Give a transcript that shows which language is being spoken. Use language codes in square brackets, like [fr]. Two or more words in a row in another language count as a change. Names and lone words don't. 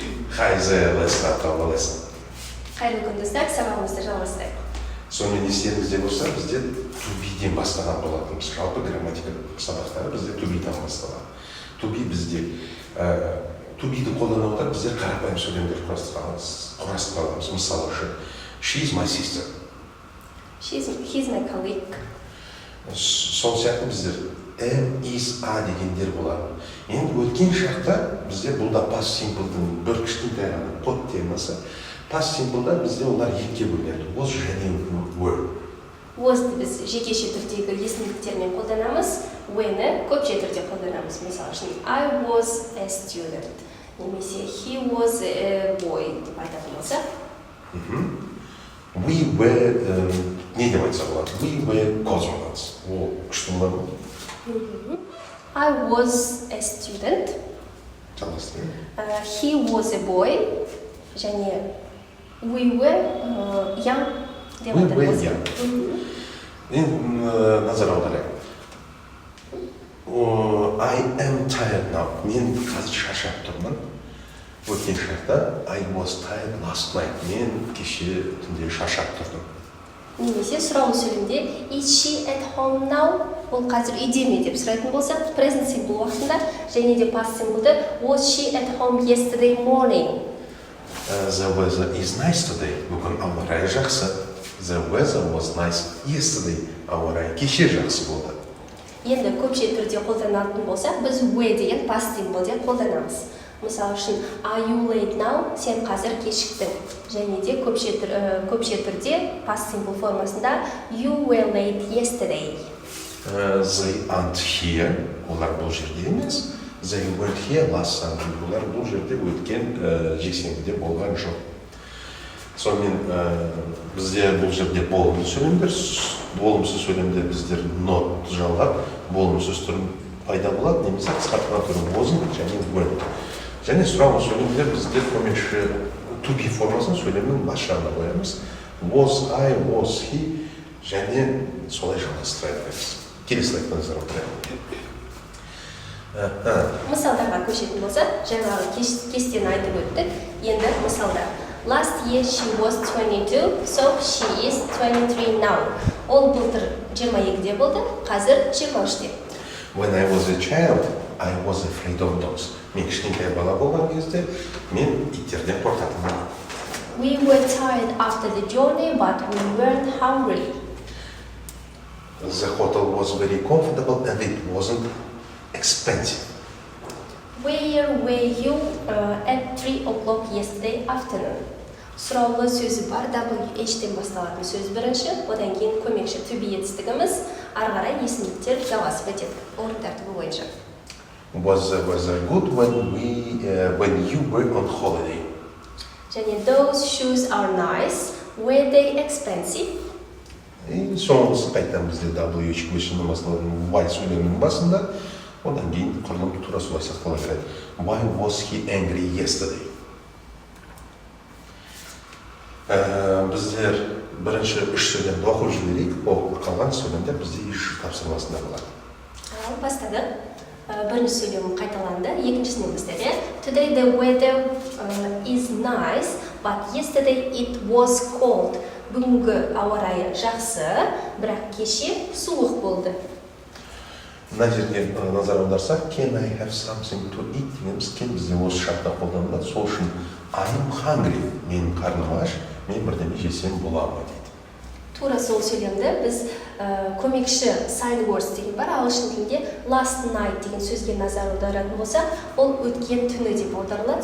[kk] Хайзелесқа табыласың. Қайырлы күн достар, сабағымызды жалғастырайық. Сонымен естеріңізде болса, бізде to-be-ден бастаған болатынбыз. Жалпы грамматика сабақтары бізде to-be-дан басталады. To-be бізде to-be-ді қолдана отырып біздер қарапайым сөйлемдер құрастырамыз. Мысалы үшін, [en] she is my sister. He's my colleague. [kk] Сол сияқты біздер [en] am, is, are [kk] дегендер болады. Енді өткен шақта бізде бұл да [en] past simple'дың [kk] бір кішкентай ғана код темасы. [en] Past simple'да [kk] бізде олар екіге бөлінеді. Was және were. Was'ты біз жекеше түрдегі есімдіктермен қолданамыз, when'і көпше түрде қолданамыз. Мысалы үшін, [en] I was a student, немесе he was a boy [kk] деп айтатын болса. [en] We were, [kk] не деп айтса болады? [en] We were cosmonauts. [kk] Ол күшті болады ма? [en] I was a student. [kk] Жалғастырайық. [en] He was a boy. Және we were young [kk] деп айтатын болса. [en] We were young. [kk] Енді назар аударайық. [en] I am tired now. [kk] Мен қазір шаршап тұрмын. Өткен шақта [en] I was tired last night. [kk] Мен кеше түнде шаршап тұрдым. Немесе сұраулы сөйлемде [en] is she at home now? [kk] Ол қазір үйде ме деп сұрайтын болса, [en] present simple [kk] уақытында, және де [en] past simple'ды was she at home yesterday morning? The weather is nice today. [kk] Бүгін ауа райы жақсы. [en] The weather was nice yesterday. [kk] Ауа райы кеше жақсы болды. Енді көпше түрде қолданатын болсақ, біз were деген [en] past simple'де [kk] қолданамыз. Мысалы үшін, [en] are you late now? [kk] Сен қазір кешіктің. Және де көпше түрде [en] past simple формасында you were late yesterday. They aren't here. [kk] Олар бұл жерде емес. [en] They were here last Sunday. [kk] Олар бұл жерде өткен жексенбіде болған жоқ. Сонымен бізде бұл жерде болымсыз сөйлемдер біздер not жалғап, болымсыз түрін пайда болады, немесе қысқартқан түрін wasn't және weren't. Және сұраулы сөйлемдер біздер көмекші [en] to be [kk] формасын сөйлемнің бас жағына қоямыз. [en] Was I, was he [kk] және солай жалғастыра береміз. Келесі слайдқа назар аударайық. Мысалдарға көшетін болса, жаңағы кестені айтып өттік. Енді мысалда [en] last year she was 22, so she is 23 now. [kk] Ол былтыр 22-де болды, қазір 23-де. [en] When I was a child, I was afraid of dogs. [kk] Мен кішкентай бала болған кезде, мен иттерден қорқатынмын. [en] We were tired after the journey, but we weren't hungry. The hotel was very comfortable and it wasn't expensive. Where were you at 3 o'clock yesterday afternoon? [kk] Сұраулы сөзі бар, WH-тен басталатын сөз бірінші, одан кейін көмекші [en] to be [kk] етістігіміз, ары қарай есімдіктер жалғасып өтеді. Орын тәртібі бойынша. [en] Was the weather good when you were on holiday? Және those shoes are nice. Were they expensive? [kk] Соңғысы қайтадан бізде WH көшінің басталатын why сөйлемінің басында, одан кейін құрылым тура солай сақтала береді. [en] Why was he angry yesterday? [kk] Біздер бірінші үш сөйлемді оқып жіберейік, оқып қалған сөйлемдер бізде еш тапсырмасында болады. Бастадық. Бірінші сөйлем қайталанды, екіншісіне бастады. [en] Today the weather is nice, but yesterday it was cold. [kk] Бүгінгі ауа райы жақсы, бірақ кеше суық болды. Мына жерге назар аударсақ, [en] can I have something to eat [kk] дегеніміз бізде осы шартта қолданылады. Сол үшін [en] I'm hungry, [kk] менің қарным аш, мен бірдеме жесем бола ма дейді. Тура сол сөйлемді біз көмекші [en] sign words [kk] деген бар, ағылшын тілінде [en] last night [kk] деген сөзге назар аударатын болса, ол өткен түні деп аударылады.